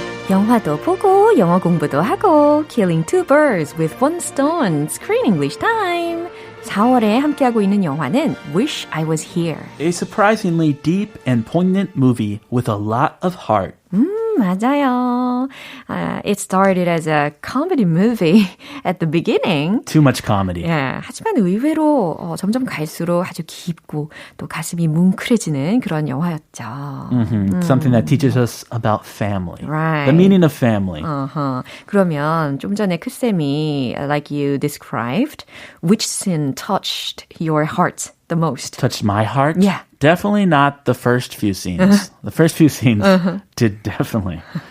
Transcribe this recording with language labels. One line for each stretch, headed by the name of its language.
Korean: 영화도 보고 영어 공부도 하고
English: Killing two birds with one stone Screen English time
Korean: 4월에 함께하고 있는 영화는
English: Wish I Was Here A surprisingly deep and poignant movie with a lot of heart.
Korean: 맞아요.
English: It started as a comedy movie at the beginning. Too much comedy.
Korean: 예, 하지만 의외로 점점 갈수록 아주 깊고 또 가슴이 뭉클해지는 그런 영화였죠.
English: Something that teaches us about family. Right. The meaning of family.
Korean: 그러면 좀 전에 크쌤이
English: like you described, which scene touched your heart the most? Touched my heart? Yeah. Definitely not the first few scenes. The first few scenes did definitely.